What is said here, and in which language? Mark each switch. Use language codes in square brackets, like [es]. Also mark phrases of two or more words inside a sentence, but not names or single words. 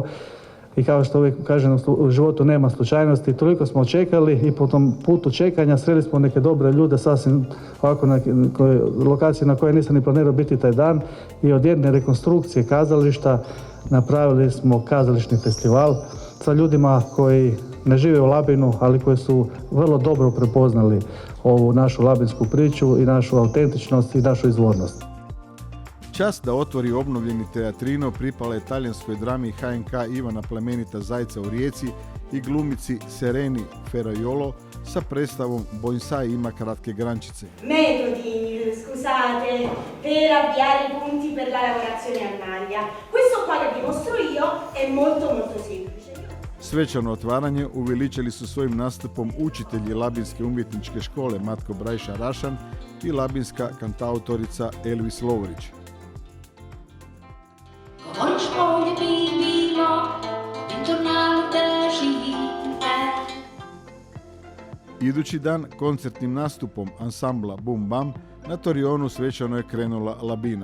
[hr] I kao što uvijek kažem, u životu nema slučajnosti, toliko smo čekali i po tom putu čekanja sreli smo neke dobre ljude sasvim ovako na lokaciji na kojoj nisam ni planirao biti taj dan i od jedne rekonstrukcije kazališta napravili smo kazališni festival sa ljudima koji ne žive u Labinu, ali koji su vrlo dobro prepoznali ovu našu labinsku priču i našu autentičnost i našu izvornost. Čast da otvori obnovljeni teatrino pripala je talijanskoj drami HNK Ivana Plemenita Zajca u Rijeci i glumici Sereni Ferraiolo sa predstavom Bonsai ima kratke grančice. [it] Metodi, scusate, per avviare i punti per la lavorazione a maglia. Questo qua che vi mostro io è molto semplice. [hr] Svečano otvaranje uveličili su svojim nastupom učitelji Labinske umjetničke škole Matko Brajša Rašan i labinska kantautorica Elvis Lovrić. Idući dan koncertnim nastupom ansambla Bum Bam na Torionu svečano je krenula Labina.